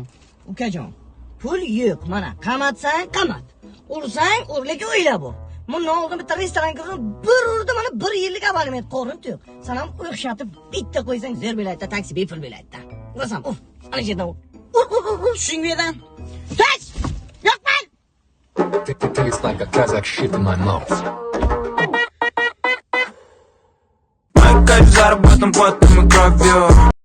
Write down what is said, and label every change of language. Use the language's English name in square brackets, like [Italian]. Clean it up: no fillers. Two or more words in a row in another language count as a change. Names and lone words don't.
[Uzbek] Ukajon, pul yo'q. Mana qamatsang, qamat. Ursang, lekin o'yla bu. Bundan oldin bitta restoran kirdim, bir urdi, mana 1 yillik abonement qo'rin yo'q. Sen ham o'xshatib bitta qo'ysang zo'r bo'laydi, taksi bepul bo'laydi. Urasan, ana yerdan ur. Shuningdan. Tax! Yo'qman! [English] Tastes like a Kazakh shit in my mouth. [Russian] Мы кайф заработан потом и кровью.